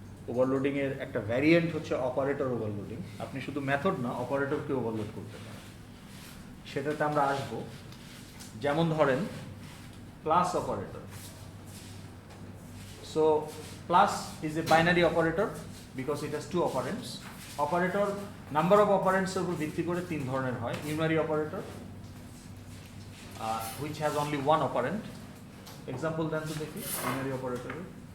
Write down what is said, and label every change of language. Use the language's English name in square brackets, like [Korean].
[Bangla] ওভারলোডিংয়ের একটা ভ্যারিয়েন্ট হচ্ছে operator overloading. আপনি শুধু মেথড না, অপারেটরকে ওভারলোড করতে পারেন, সেটাতে আমরা আসবো। যেমন ধরেন plus operator. [English] So plus is a binary operator because it has two operands. [Bangla] Operator number of অপারেন্টসের উপর ভিত্তি করে তিন ধরনের হয়। [English] Unary operator, which has only one operand. [Bangla] Example দেন তো দেখি ইউনারি অপারেটরের।